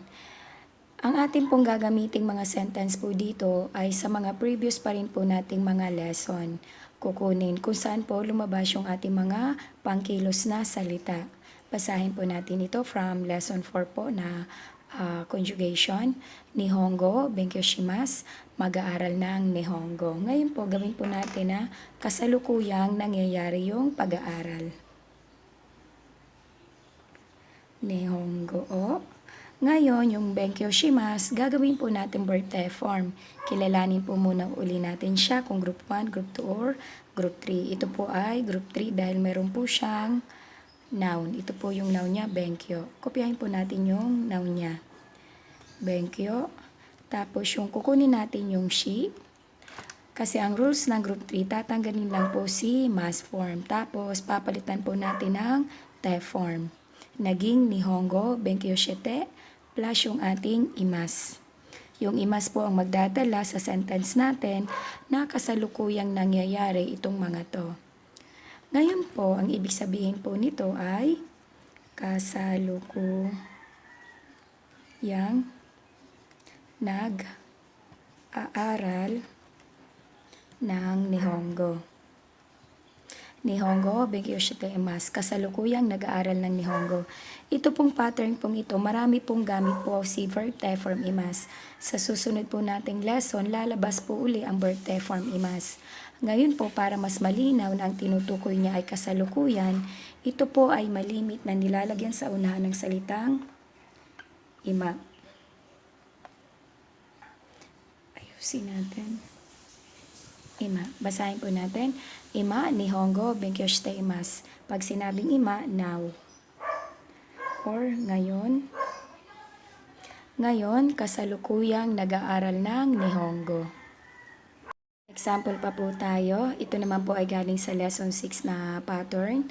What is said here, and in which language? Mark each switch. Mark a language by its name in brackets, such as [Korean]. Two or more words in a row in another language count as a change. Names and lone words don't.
[Filipino] Ang ating pong gagamiting mga sentence po dito ay sa mga previous pa rin po nating mga lesson. Kukunin kung saan po lumabas yung ating mga pangkilos na salita. Basahin po natin ito [English] from lesson 4 [Filipino] po na conjugation. [Japanese] 日本語、勉強します, [Filipino] mag-aaral ng Nihongo. Ngayon po, gawin po natin na kasalukuyang nangyayari yung pag-aaral. [Japanese] 日本語を. [Filipino] Ngayon, yung [Japanese] 勉強します, [Filipino] gagawin po natin [English] verb te form. [Filipino] Kilalanin po muna uli natin siya kung [English] group 1, group 2, or group 3. [Filipino] Ito po ay [English] group 3 [Filipino] dahil meron po siyang noun. Ito po yung noun niya, benkyou. Kopyahin po natin yung noun niya. [Japanese] Benkyou. [Filipino] Tapos yung kukunin natin yung shi. Kasi ang rules ng group 3, tatanggalin lang po si mas form. Tapos papalitan po natin ng te form. [Japanese] Naging 日本語、勉強して, [Filipino] plus yung ating imas. Yung imas po ang magdadala sa sentence natin na kasalukuyang nangyayari itong mga to. Ngayon po, ang ibig sabihin po nito ay kasalukuyang nag-aaral ng Nihongo. [Japanese] 日本語、勉強しています. [Filipino] Kasalukuyang nag-aaral ng Nihongo. Ito pong pattern pong ito, marami pong gamit po si [English] verb te form [Filipino] imasu. Sa susunod po nating lesson, lalabas po uli ang [English] verb te form [Filipino] imasu. Ngayon po, para mas malinaw na ang tinutukoy niya ay kasalukuyan, ito po ay malimit na nilalagyan sa unahan ng salitang ima. Ayusin natin. Ima. Basahin po natin. [Japanese] 今、日本語、勉強しています. [Filipino] Pag sinabing ima, now. Or ngayon. Ngayon, kasalukuyang nag-aaral ng Nihongo. Example pa po tayo. Ito naman po ay galing sa lesson 6 na pattern.